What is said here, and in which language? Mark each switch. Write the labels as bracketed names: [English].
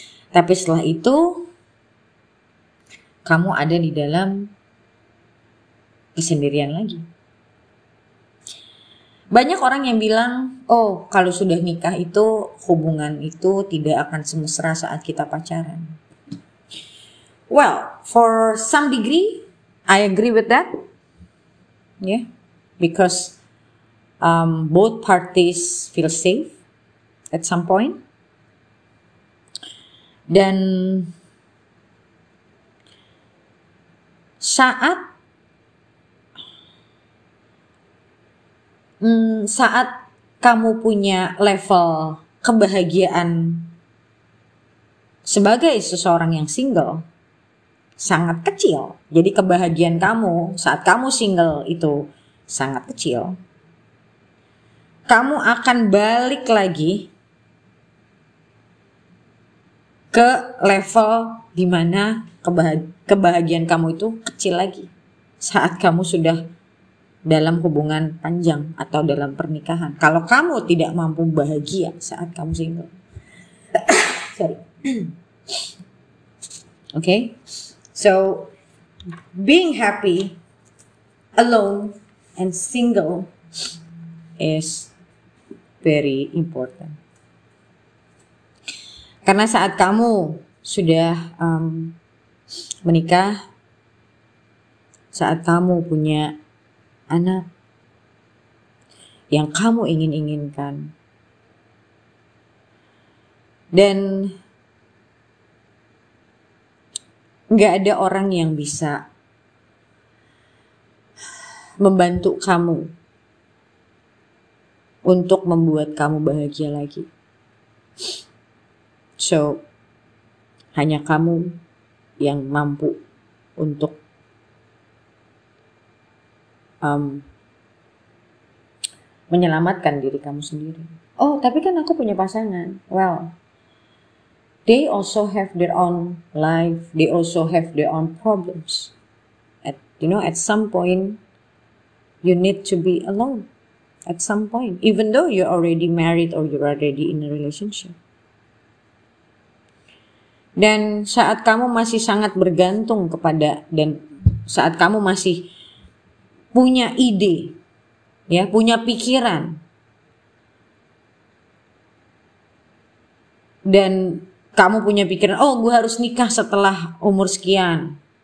[Indonesian] Tapi setelah itu kamu ada di dalam kesendirian lagi. Banyak orang yang bilang, oh kalau sudah nikah itu hubungan itu tidak akan semesra saat kita pacaran. [English] Well, for some degree, I agree with that. Yeah, because both parties feel safe at some point. [Indonesian] Dan saat kamu punya level kebahagiaan sebagai seseorang yang single sangat kecil. Jadi kebahagiaan kamu saat kamu single itu sangat kecil. Kamu akan balik lagi ke level di mana kebahagiaan kamu itu kecil lagi saat kamu sudah dalam hubungan panjang atau dalam pernikahan. Kalau kamu tidak mampu bahagia saat kamu single. [English] Sorry. Okay? So, being happy alone and single is very important. [Indonesian] Karena saat kamu sudah menikah, saat kamu punya anak yang kamu inginkan, dan gak ada orang yang bisa membantu kamu untuk membuat kamu bahagia lagi. So, hanya kamu yang mampu untuk menyelamatkan diri kamu sendiri. Oh, tapi kan aku punya pasangan. [English] Well, they also have their own life. They also have their own problems. At some point, you need to be alone. At some point, even though you're already married or you're already in a relationship. [Indonesian] Dan saat kamu masih sangat bergantung kepada, dan saat kamu masih punya ide, ya, punya pikiran, dan kamu punya pikiran, oh gue harus nikah setelah umur sekian.